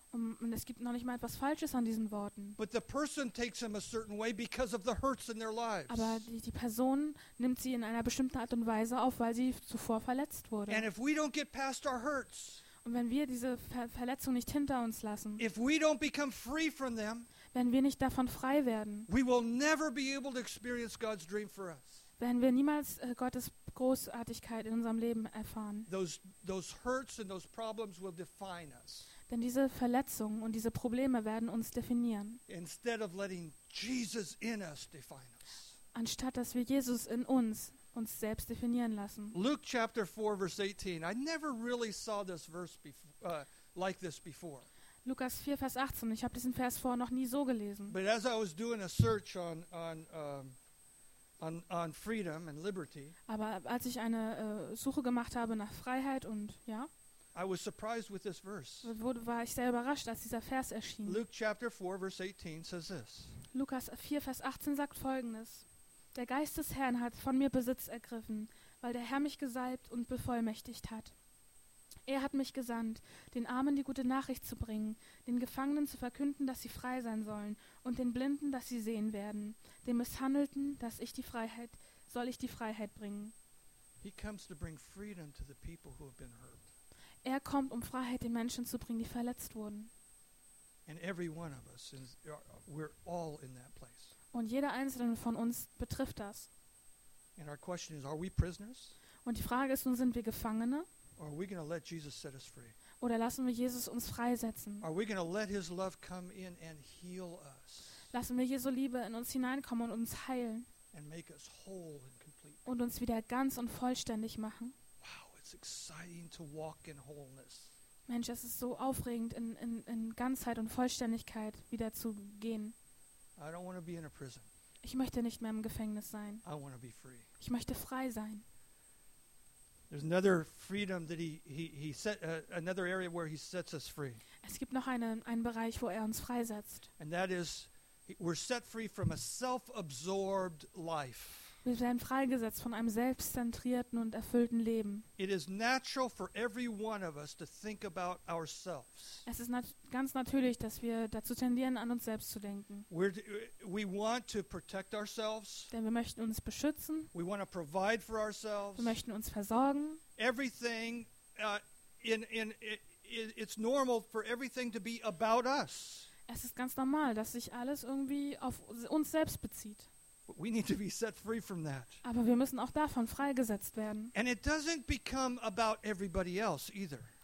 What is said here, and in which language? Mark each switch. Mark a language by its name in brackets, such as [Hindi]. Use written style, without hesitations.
[German] Und es gibt noch nicht mal etwas Falsches an diesen Worten. [English] But the person takes them a certain way because of the hurts in their lives. [German] Aber die Person nimmt sie in einer bestimmten Art und Weise auf, weil sie zuvor verletzt wurde. [English] And if we don't get past our hurts, [German] und wenn wir diese Verletzung nicht hinter uns lassen, [English] if we don't become free from them, [German] wenn wir nicht davon frei werden, [English] we will never be able to experience God's dream for us. [German] Werden wir niemals Gottes Großartigkeit in unserem Leben erfahren. [English] Those hurts and those problems will define us. [German] Denn diese Verletzungen und diese Probleme werden uns definieren. [English] Instead of letting Jesus in us define us. [German] Anstatt dass wir Jesus in uns selbst definieren lassen. [English] Luke chapter 4 verse 18. I never really saw this verse like this before. [German] Lukas 4 Vers 18. Ich habe diesen Vers vorher noch nie so gelesen. [English] But as I was doing a search on freedom and liberty. [German] Aber als ich eine Suche gemacht habe nach Freiheit und ja. [English] I was surprised with this verse. [German] War ich sehr überrascht, als dieser Vers erschien. [English] Luke chapter 4 verse 18 says this. [German] Lukas 4 Vers 18 sagt Folgendes. Der Geist des Herrn hat von mir Besitz ergriffen, weil der Herr mich gesalbt und bevollmächtigt hat. Er hat mich gesandt, den Armen die gute Nachricht zu bringen, den Gefangenen zu verkünden, dass sie frei sein sollen, und den Blinden, dass sie sehen werden, den Misshandelten, dass ich die Freiheit, soll ich die Freiheit bringen. [English] He comes to bring freedom to the people who have been hurt. [German] Er kommt, um Freiheit den Menschen zu bringen, die verletzt wurden. [English] And every one of us is, we're all in that place. [German] Und jeder Einzelne von uns betrifft das. [English] And our question is, are we prisoners? [German] Und die Frage ist, nun sind wir Gefangene? [English] Or are we gonna let Jesus set us free? [German] Oder lassen wir Jesus uns freisetzen? [English] Are we gonna let his love come in and heal us? [German] Lassen wir Jesu Liebe in uns hineinkommen und uns heilen? [English] And make us whole and complete. [German] Und uns wieder ganz und vollständig machen? [English] Wow, it's exciting to walk in wholeness. [German] Mensch, es ist so aufregend, in Ganzheit und Vollständigkeit wieder zu gehen. [English] I don't want to be in a prison. [German] Ich möchte nicht mehr im Gefängnis sein. [English] I want to be free. [German] Ich möchte frei sein. [English] There's another freedom that he set another area where he sets us free. [German] Es gibt noch einen Bereich, wo er uns freisetzt. [English] And that is, we're set free from a self-absorbed life. [German] Wir werden freigesetzt von einem selbstzentrierten und erfüllten Leben. [English] It is natural for every one of us to think about ourselves. [German] Es ist ganz natürlich, dass wir dazu tendieren, an uns selbst zu denken. [English] We want to protect ourselves. [German] Denn wir möchten uns beschützen. [English] We want to provide for ourselves. [German] Wir möchten uns versorgen. [English] Everything it's normal for everything to be about us. [German] Es ist ganz normal, dass sich alles irgendwie auf uns selbst bezieht. [English] But we need to be set free from that. [German] Aber wir müssen auch davon freigesetzt werden. [English] And it doesn't become about everybody else either.